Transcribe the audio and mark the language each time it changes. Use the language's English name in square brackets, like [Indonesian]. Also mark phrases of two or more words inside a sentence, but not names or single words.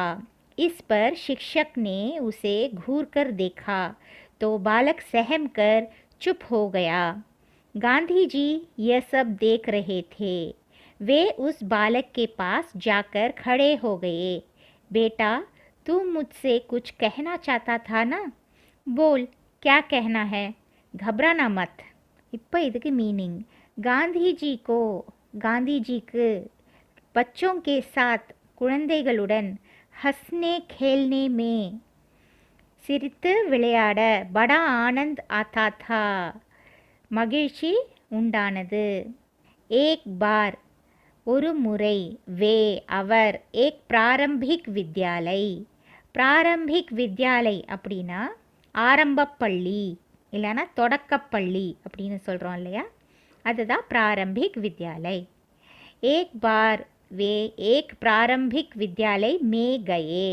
[Hindi] इस पर शिक्षक ने उसे घूरकर देखा तो बालक सहम कर चुप हो गया. गांधी जी यह सब देख रहे थे. वे उस बालक के पास जाकर खड़े हो गए. बेटा, तू मुझसे कुछ कहना चाहता था ना? बोल, क्या कहना है? घबराना मत. [Tamil] இப்போ இதுக்கு மீனிங், காந்திஜிக்கு [Hindi] बच्चों के साथ [Tamil] குழந்தைகளுடன் [Hindi] हंसने खेलने में [Tamil] சிரித்து விளையாட [Hindi] बड़ा आनंद आता था [Tamil] மகிழ்ச்சி உண்டானது. [Hindi] एक बार [Tamil] ஒரு முறை, வே அவர், [Hindi] एक प्रारंभिक विद्यालय. प्रारंभिक विद्यालय [Tamil] அப்படின்னா ஆரம்பப்பள்ளி இல்லைன்னா தொடக்கப்பள்ளி அப்படின்னு சொல்கிறோம் இல்லையா, அதுதான் [Hindi] प्रारंभिक विद्यालय. एक बार वे एक प्रारंभिक विद्यालय में गए.